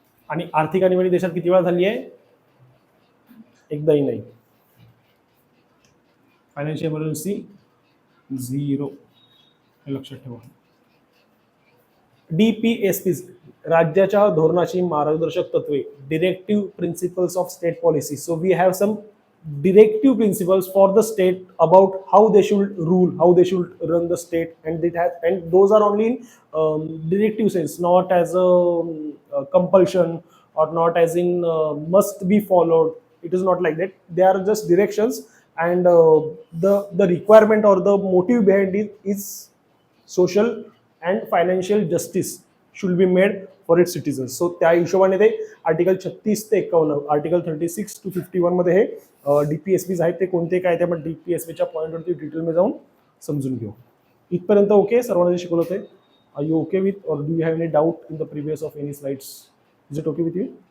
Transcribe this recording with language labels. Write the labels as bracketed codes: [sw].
[mr] आणि आर्थिक आणीबाणी देशात किती वेळा झाली आहे? एकदाही नाही. Financial emergency 0. हे लक्षात ठेवा. DPSPs, राज्याच्या धोरणाची मार्गदर्शक तत्वे, directive principles of state policy. [en] So we have some directive principles for the state about how they should rule, how they should run the state, and those are only in directive sense, not as a compulsion or not as in must be followed. It is not like that. They are just directions, and the requirement or the motive behind it is social and financial justice should be made for its citizens. [mr] So त्या हिशोबाने ते article 36 ते 51, article 36 to 51 मध्ये हे DPSPs आहेत. ते कोणते काय ते आपण DPSPच्या पॉईंटवरती डिटेलमध्ये जाऊन समजून घेऊ. इथपर्यंत ओके? सर्वांना जे शिकवलं ते [en] Are you okay with, और do you have any doubt in the previous of any slides? Is it okay with you?